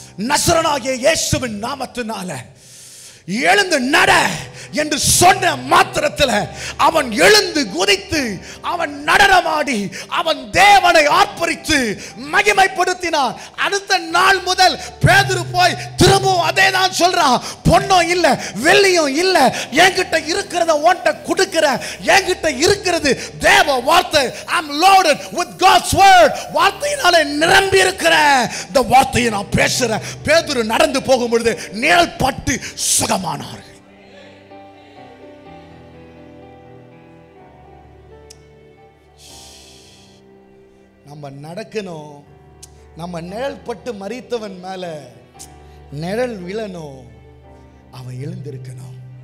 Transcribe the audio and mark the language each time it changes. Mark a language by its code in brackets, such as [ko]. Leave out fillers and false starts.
[ta] நசரனாகிய இயேசுவின் நாமத்தினால எழுந்து நட என்று சொன்ன மாத்திரத்தில் அவன் எழுந்து குதித்து அவன் நடனமாடி அவன் தேவனை ஆர்ப்பரித்து மகிமைப்படுத்தினான். அடுத்த நாள் முதல் பேதுரு போய் திரும்பவும் அதே தான் சொல்றான், பொன்னும் இல்ல வெள்ளியும் இல்ல, என்கிட்ட இருக்கிறத உன்கிட்ட கொடுக்கிற, என்கிட்ட இருக்கிறது தேவ வார்த்தை. [en] I'm loaded with God's word. [ta] வார்த்தையினால நிரம்பி இருக்கிறேன், இந்த வார்த்தையை நான் பேசுறேன். பேதுரு நடந்து போகும் பொழுது நிழல் பட்டு சுகமானார்கள். நம்ம நடக்கணும், நம்ம நிழல் பட்டு மரித்தவன் மேல நிழல் விழணும், அவன் எழுந்திருக்கணும்.